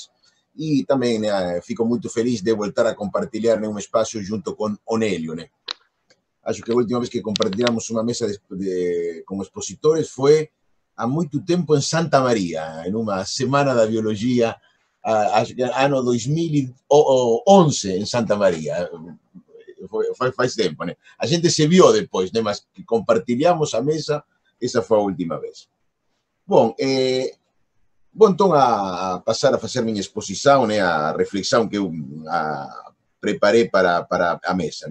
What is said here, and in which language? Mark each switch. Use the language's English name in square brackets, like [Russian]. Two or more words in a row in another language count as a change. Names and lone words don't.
[Galician] E tamén fico moito feliz de voltar a compartilhar un espacio junto con Onelio. [Portuguese] Né? Acho que a última vez que compartilhamos unha mesa como expositores foi há moito tempo en Santa María, en unha semana da biología, acho que ano 2011 en Santa María. Faz tempo, né? A gente se viu depois, né? Mas que compartilhamos a mesa, esa foi a última vez. Bom, vou entón a pasar a facer minha exposição, né, a reflexão que eu preparei para a mesa.